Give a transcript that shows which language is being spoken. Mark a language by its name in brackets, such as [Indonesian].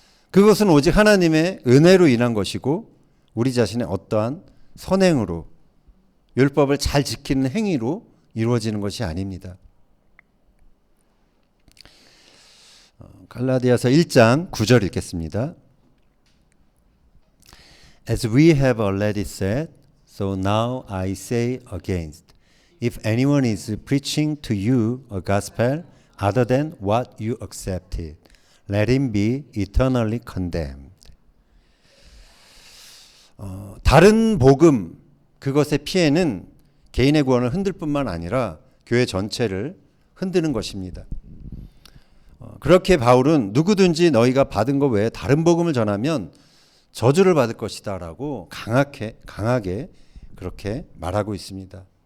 [Korean] 그것은 오직 하나님의 은혜로 인한 것이고 우리 자신의 어떠한 선행으로 율법을 잘 지키는 행위로 이루어지는 것이 아닙니다. 갈라디아서 1장 9절 읽겠습니다. [English] As we have already said, so now I say again, if anyone is preaching to you a gospel other than what you accepted, let him be eternally condemned. [Korean] 다른 복음, 그것의 피해는 개인의 구원을 흔들 뿐만 아니라 교회 전체를 흔드는 것입니다. 그렇게 바울은 누구든지 너희가 받은 것 외에 다른 복음을 전하면 저주를 받을 것이다 라고 강하게 그렇게 말하고 있습니다.